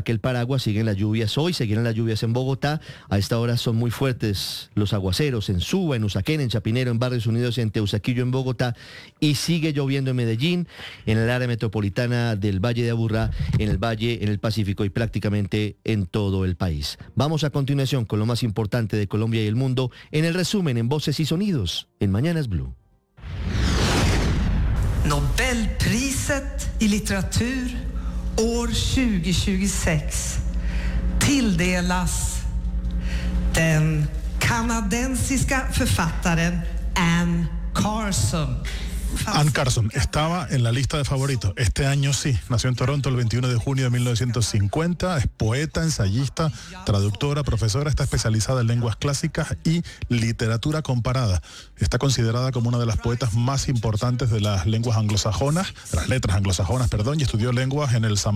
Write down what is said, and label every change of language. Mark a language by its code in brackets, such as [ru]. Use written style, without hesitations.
[es] Saque el paraguas, siguen las lluvias hoy, seguirán las lluvias en Bogotá. A esta hora son muy fuertes los aguaceros en Suba, en Usaquén, en Chapinero, en Barrios Unidos, en Teusaquillo, en Bogotá, y sigue lloviendo en Medellín, en el área metropolitana del Valle de Aburrá, en el Valle, en el Pacífico y prácticamente en todo el país. Vamos a continuación con lo más importante de Colombia y el mundo, en el resumen, en Voces y Sonidos, en Mañanas Blue. [sv] Nobelpriset y literatura år 2026 tilldelas den kanadensiska författaren Anne Carson. [es] Anne Carson estaba en la lista de favoritos. Este año sí. Nació en Toronto el 21 de junio de 1950. Es poeta, ensayista, traductora, profesora. Está especializada en lenguas clásicas y literatura comparada. Está considerada como una de las poetas más importantes de las lenguas anglosajonas, de las letras anglosajonas, perdón, y estudió lenguas en el St.